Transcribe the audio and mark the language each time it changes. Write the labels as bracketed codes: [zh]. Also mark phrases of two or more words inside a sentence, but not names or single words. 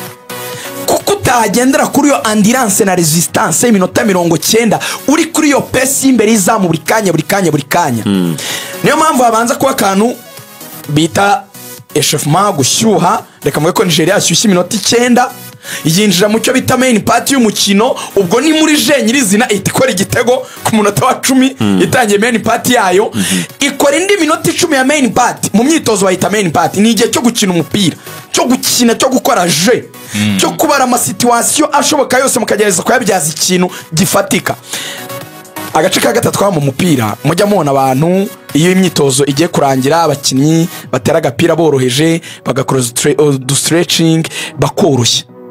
[rw] kuko utagendera kuri yo endurance na resistance y'iminota 90 uri kuri yo pesi imbere izamu buri kanya niyo mpamvu habanza kuba akantu bita echauffement gushyuha reka mvuge ko Nigeria yashyushye iminota 9 yinjira mu cyo bita [en] main part [rw] y'umukino ubwo ni muri je nyirizina itikora igitego ku munota wa 10 itangiye [en] main part [rw] yayo ikora indi minota 10 ya [en] main part [rw] mu myitozo bayita [en] main part [rw] ni igihe cyo gukina umupira cyo gukora je cyo kubara ama situation ashoboka yose mukagereza kuyabyaza ikintu gifatika agace ka gatatu mu mupira mujya mubona abantu iyo imyitozo igiye kurangira abakinnyi batera agapira boroheje bagakora stretching bakoroshya